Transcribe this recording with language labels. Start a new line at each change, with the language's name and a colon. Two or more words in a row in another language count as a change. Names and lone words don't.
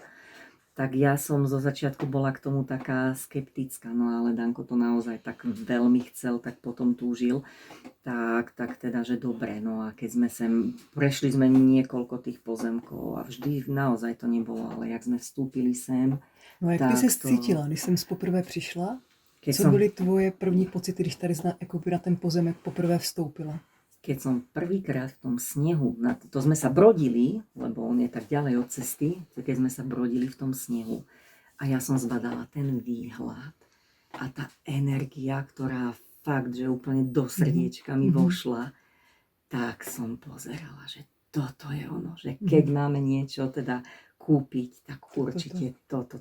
Slovak: Tak ja som zo začiatku bola k tomu taká skeptická, no ale Danko to naozaj tak veľmi chcel, tak potom túžil, tak teda, že dobre, no a keď sme sem, prešli sme niekoľko tých pozemkov a vždy naozaj to nebolo, ale jak sme vstúpili sem.
Czech: No jak ty se cítila, když jsem poprvé přišla? Co byly tvoje první pocity, když tady na ten pozemek poprvé vstoupila?
Slovak: Keď som prvýkrát v tom snehu, to sme sa brodili, lebo on je tak ďalej od cesty, keď sme sa brodili v tom snehu a ja som zbadala ten výhľad a tá energia, ktorá fakt, že úplne do srdiečka mi vošla, tak som pozerala, že toto je ono, že keď máme niečo teda kúpiť, tak určite toto.